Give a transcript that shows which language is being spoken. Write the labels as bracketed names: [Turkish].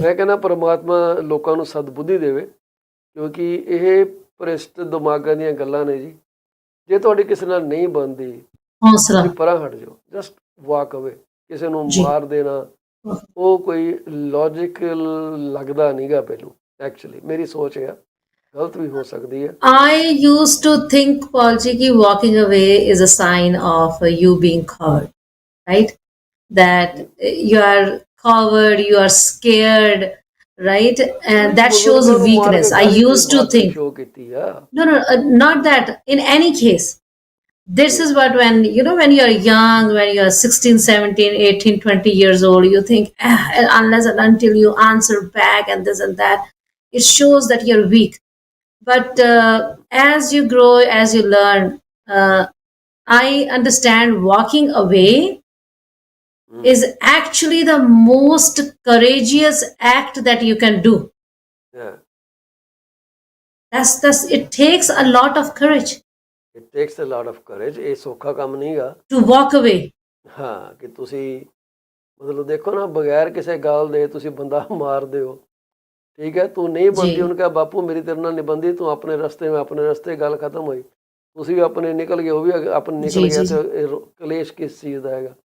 [Punjabi] ਮੈਂ ਕਹਿੰਦਾ ਪਰਮਾਤਮਾ ਲੋਕਾਂ ਨੂੰ ਸਦਬੁੱਧੀ ਦੇਵੇ, ਕਿਉਂਕਿ ਇਹ ਭ੍ਰਿਸ਼ਟ ਦਿਮਾਗਾਂ ਦੀਆਂ ਗੱਲਾਂ ਨੇ ਜੀ। ਜੇ ਤੁਹਾਡੀ ਕਿਸੇ ਨਾਲ ਨਹੀਂ ਬਣਦੀ ਹੌਸਲਾ ਪਰਾਂ ਹਟ ਜਾਓ, [English] Just walk away. [Punjabi] ਕਿਸੇ ਨੂੰ ਮਾਰ ਦੇਣਾ ਉਹ ਕੋਈ ਲੌਜੀਕਲ ਲੱਗਦਾ ਨਹੀਂ ਗਾ ਪਹਿਲੋਂ। ਐਕਚੁਅਲੀ ਮੇਰੀ ਸੋਚ ਆ, ਗਲਤ ਵੀ ਹੋ ਸਕਦੀ ਹੈ। [English] I used to think, Paul ji, ki walking away is a sign of you being coward, right? That you are coward, you are scared, right? And that shows weakness. I used to think. No, not that. In any case, this is what when when you are young, when you are 16, 17, 18, 20 years old, you think unless and until you answer back and this and that, it shows that you're weak. But as you grow, as you learn, I understand walking away is actually the most courageous act that you can do. Yeah. That's it takes a lot of courage. It takes a lot of courage. [Punjabi] ਇਹ ਸੌਖਾ ਕੰਮ ਨਹੀਂ ਗਾ [English] to walk away. [Punjabi] ਹਾਂ, ਕਿ ਤੁਸੀਂ ਮਤਲਬ ਦੇਖੋ ਨਾ, ਬਗੈਰ ਕਿਸੇ ਗੱਲ ਦੇ ਤੁਸੀਂ ਬੰਦਾ ਮਾਰ ਦਿਓ, ਠੀਕ ਹੈ। ਤੂੰ ਨਹੀਂ ਬਣਦੀ, ਉਹਨੂੰ ਕਿਹਾ ਬਾਪੂ ਮੇਰੀ ਤੇਰੇ ਨਾਲ ਨਹੀਂ ਬਣਦੀ, ਤੂੰ ਆਪਣੇ ਰਸਤੇ, ਮੈਂ ਆਪਣੇ ਰਸਤੇ, ਗੱਲ ਖਤਮ ਹੋਈ। ਤੁਸੀਂ ਵੀ ਆਪਣੇ ਨਿਕਲ ਗਏ, ਉਹ ਵੀ ਆਪਣੇ ਨਿਕਲ ਗਿਆ, ਤੇ ਕਲੇਸ਼ ਕਿਸ ਚੀਜ਼ ਦਾ ਹੈਗਾ।